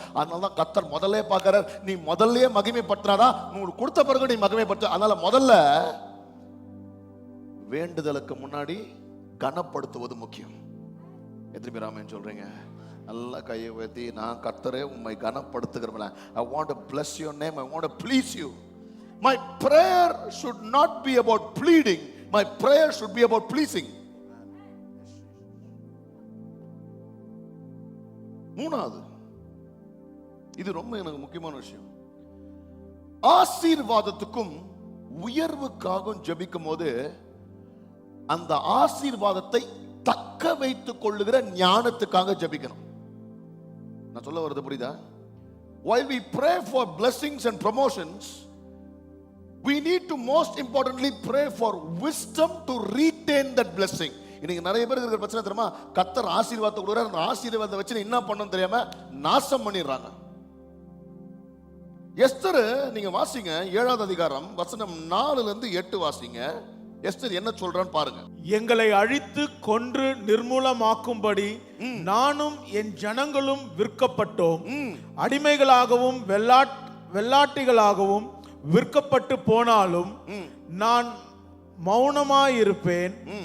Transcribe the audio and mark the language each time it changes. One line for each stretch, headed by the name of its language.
Tamil: அதனால தான் கர்த்தர் முதல்ல பார்க்கிறார், நீ முதல்லயே மகிமைப்படுத்தினாதான் உங்களுக்கு கொடுத்த பிறகு நீ மகிமைப்படுத்த. அதனால முதல்ல வேண்டுதலுக்கு முன்னாடி கனப்படுத்துவது முக்கியம். எத்தனை பேர் ஆமென் சொல்றீங்க? நல்லா கையை உயர்த்தி, நான் கர்த்தரே உம்மை கனப்படுத்துகிறேன்.
English: I want to bless your name. I want to please you. My prayer should not be about pleading. My prayer should be about pleasing.
Tamil: மூணாவது, இது ரொம்ப எனக்கு முக்கியமான விஷயம். ஆசீர்வாதத்துக்கும் உயர்வுக்காகவும் ஜெபிக்கும் போது அந்த ஆசீர்வாதத்தை தக்க வைத்துக் கொள்ளுகிற ஞானத்துக்காக ஜெபிக்கணும். நான் சொல்ல வரது புரியுதா?
English: While we pray for blessings and promotions, we need to most importantly pray for wisdom to retain that blessing.
Tamil: இன்னைக்கு நிறைய பேர் இருக்கிற பிரச்சனை தெரியுமா? கர்த்தர் ஆசீர்வாதத்தை கொடுக்குறார், அந்த ஆசீர்வாதத்தை வச்சு என்ன பண்ணணும் தெரியாம நாசம் பண்ணிடுறாங்க. எஸ்தர் நீங்க வாசிங்க, 7வது அதிகாரம் வசனம் 4ல இருந்து 8 வாசிங்க. எஸ்தர் என்ன சொல்றான்னு பாருங்க. எங்களை அழித்து கொன்று நிர்மூலமாக்கும்படி நானும் என் ஜனங்களும் விற்கப்பட்டோம், அடிமைகளாகவும் வெள்ளாட்டிகளாகவும் விற்கப்பட்டு போனாலும் நான் மௌனமாயிருப்பேன்.